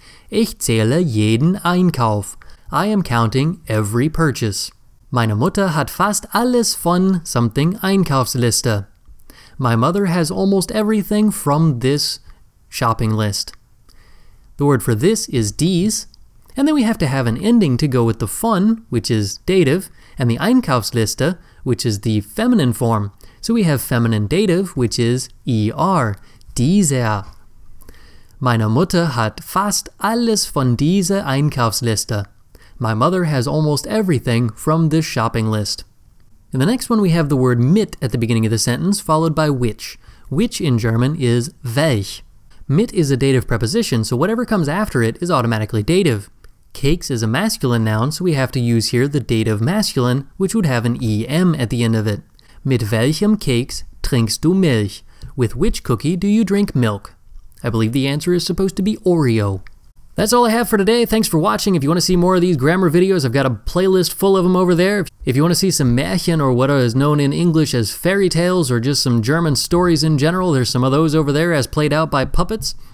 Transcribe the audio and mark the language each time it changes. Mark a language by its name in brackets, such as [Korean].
[German] Ich zähle jeden Einkauf. [English] I am counting every purchase. [German] Meine Mutter hat fast alles von [English] something [German] Einkaufsliste. [English] My mother has almost everything from this shopping list. The word for this is dies, and then we have to have an ending to go with the von, which is dative, and the Einkaufsliste, which is the feminine form. So we have feminine dative, which is er, dieser. [German] Meine Mutter hat fast alles von dieser Einkaufsliste. [English] My mother has almost everything from this shopping list. In the next one we have the word mit at the beginning of the sentence, followed by which. Which in German is welch. Mit is a dative preposition, so whatever comes after it is automatically dative. Cakes is a masculine noun, so we have to use here the dative masculine, which would have an em at the end of it. [German] Mit welchem Keks trinkst du Milch? [English] With which cookie do you drink milk? I believe the answer is supposed to be Oreo. That's all I have for today. Thanks for watching. If you want to see more of these grammar videos, I've got a playlist full of them over there. If you want to see some Märchen, or what is known in English as fairy tales, or just some German stories in general, there's some of those over there as played out by puppets.